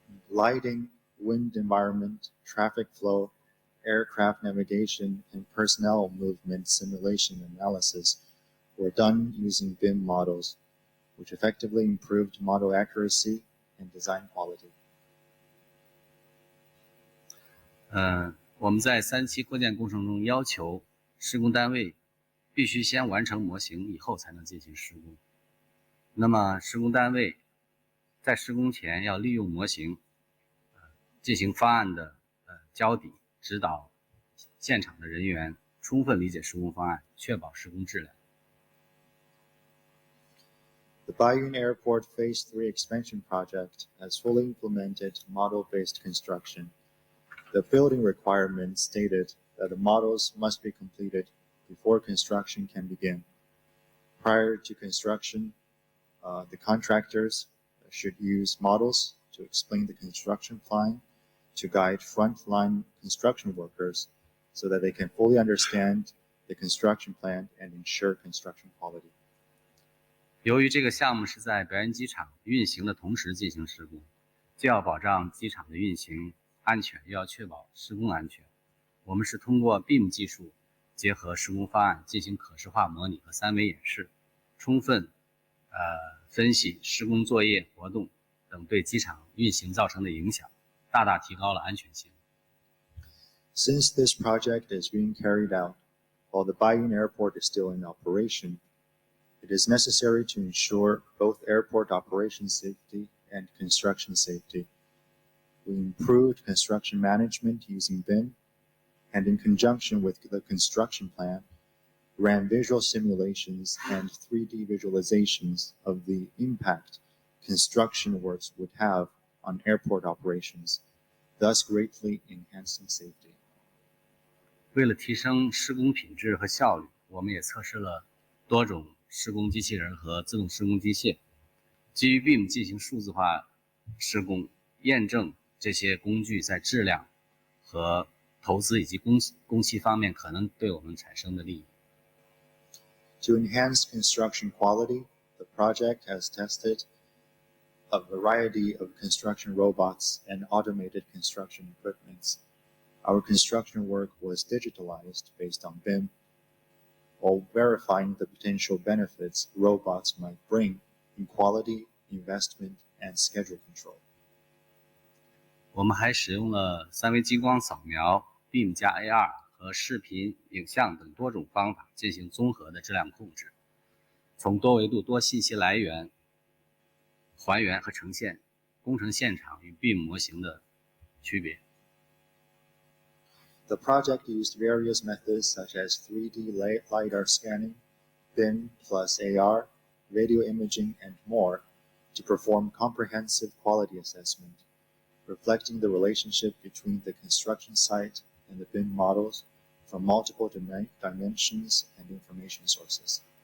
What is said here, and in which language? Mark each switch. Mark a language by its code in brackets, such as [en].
[en] Lighting, wind environment, traffic flow, aircraft navigation, and personnel movement simulation analysis were done using BIM models, which effectively improved model accuracy and design quality. [zh] 我们在3期扩建工程中要求施工单位必须先完成模型以后才能进行施工。那么施工单位在施工前要利用模型进行方案的交底，指导现场的人员充分理解施工方案，确保施工质量。 [en] The Bayun Airport Phase 3 expansion project has fully implemented model-based construction. The building requirements stated that the models must be completed before construction can begin. Prior to construction, the contractors should use models to explain the construction plan, to guide frontline construction workers so that they can fully understand the construction plan and ensure construction quality. [zh] 由于这个项目是在表演机场运行的同时进行施工，既要保障机场的运行安全，又要确保施工安全。我们是通过 BIM 技术结合施工方案进行可视化模拟和3维演示，充分分析施工作业活动等对机场运行造成的影响，大大提高了安全性。 [en] Since this project is being carried out while the Bayun Airport is still in operation, it is necessary to ensure both airport operation safety and construction safety. We improved construction management using BIM, and in conjunction with the construction plan, ran visual simulations and 3D visualizations of the impact construction works would have on airport operations, thus greatly enhancing safety. [zh] 为了提升施工品质和效率，我们也测试了多种施工机器人和自动施工机械，基于 BIM 进行数字化施工，验证这些工具在质量和投资以及工期方面可能对我们产生的利益。 [en] To enhance construction quality, the project has tested a variety of construction robots and automated construction equipments. Our construction work was digitalized based on BIM, while verifying the potential benefits robots might bring in quality, investment, and schedule control. [zh] 我们还使用了3维激光扫描、BIM 加 AR 和视频、影像等多种方法进行综合的质量控制，从多维度多信息来源还原和呈现工程现场与 BIM 模型的区别。 [en] The project used various methods such as 3D LiDAR scanning, BIM plus AR, video imaging, and more to perform comprehensive quality assessment, reflecting the relationship between the construction site and the BIM models from multiple dimensions and information sources.